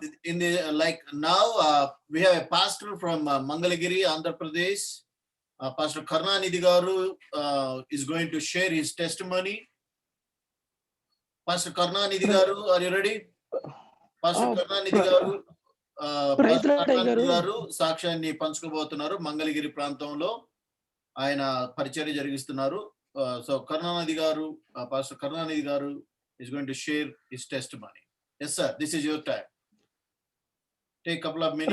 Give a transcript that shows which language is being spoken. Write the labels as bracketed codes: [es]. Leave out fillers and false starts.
[en] In the like now, we have a pastor from Mangalagiri, Andhra Pradesh. Pastor Karnanidhi Garu is going to share his testimony. Pastor Karnanidhi Garu, are you ready? Pastor Karnanidhi Garu, Pastor Karnanidhi Garu [te] సాక్ష్యాన్ని పంచుకోబోతున్నారు. మంగళగిరి ప్రాంతంలో ఆయన పరిచర్య జరిగిస్తున్నారు. [en] So Karunanidhi గారు, pastor Karunanidhi గారు is going to share his testimony. Yes sir, this is your time. Take a couple of minutes.